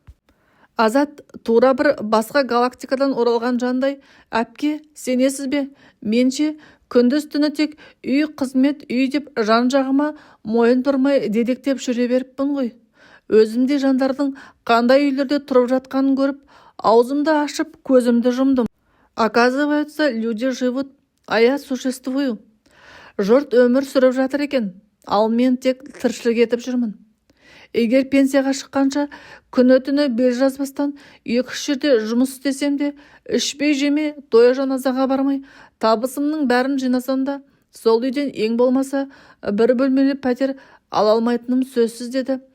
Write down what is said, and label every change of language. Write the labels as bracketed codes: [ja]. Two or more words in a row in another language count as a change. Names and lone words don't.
[kk] Азат тура бір басқа галактикадан оралған жандай, әпке, сенесіз бе? Менше күндіз-түні тек үй, қызмет, үй деп жан-жағыма мойын бұрмай дедектеп жүре беріппін ғой. Өзімде жандардың қандай үйлерде тұрып жатқанын көріп, аузымды ашып, көзімді жұмдым. [ru] Оказывается, люди живут, а я существую. [kk] Жұрт өмір сүріп жатыр екен, ал мен тек тіршілік етіп жүрмін. Егер пенсияға шыққанша күні-түні бел жазбастан 2-3 жерде жұмыс істесем де, ішпей-жемей, той-жаназаға бармай, табысымның бәрін жинасам да, сол үйден ең болмаса бір бөлмелі пәтер ала алмайтыным сөзсіз деді.